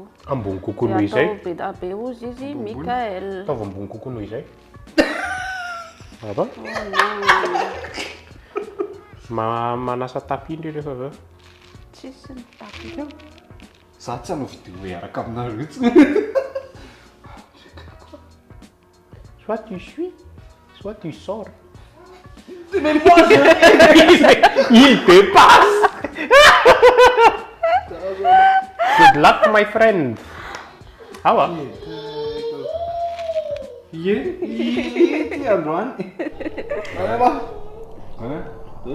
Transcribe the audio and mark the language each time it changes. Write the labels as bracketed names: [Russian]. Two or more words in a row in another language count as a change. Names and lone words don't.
[Malagasy] Ambony kokoa noho izay. Atao be ozy izy Mikael. Ataovy ambony kokoa noho izay. Ava? Manasa tapindry rehefa avy eo. Tsisy ny tapy. za tsy hanao vidéo eraka aminareo tsy. [French] Soit tu suis, soit tu sors. Mais moi Il dépasse. [English] Good luck my friend. [French] Ah ouais. [Malagasy] Androany. [French] Allez va. 1, 2,